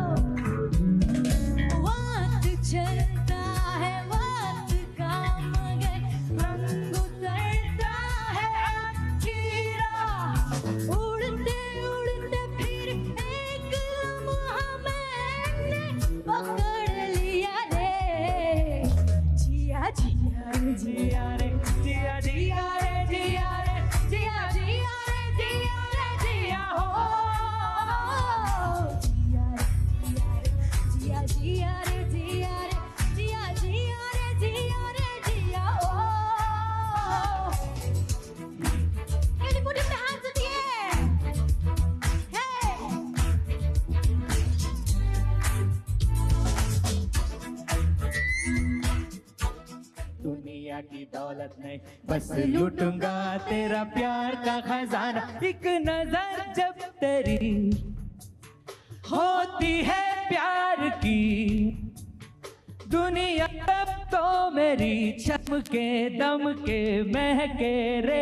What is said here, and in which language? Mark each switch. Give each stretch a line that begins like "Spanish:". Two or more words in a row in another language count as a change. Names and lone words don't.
Hindi: वक्त चलता है, वक्त का मगर रंग उतरता है। चीरा उड़ते उड़ते फिर एक लम्हा मैंने पकड़ लिया रे। जिया जिया रे जिया रे, जिया जिया रे जिया रे, जिया जिया रे जिया रे जिया हो। जिया रे जिया रे जिया रे, जिया जिया रे जिया रे जिया हो।
English: Can you put up the hands in the air? Hey!
Hindi: दुनिया की दौलत नहीं, बस लूटूंगा तेरा प्यार का खजाना। एक नजर जब तेरी होती है प्यार की, दुनिया अब तो मेरी चमके दमके महके रे।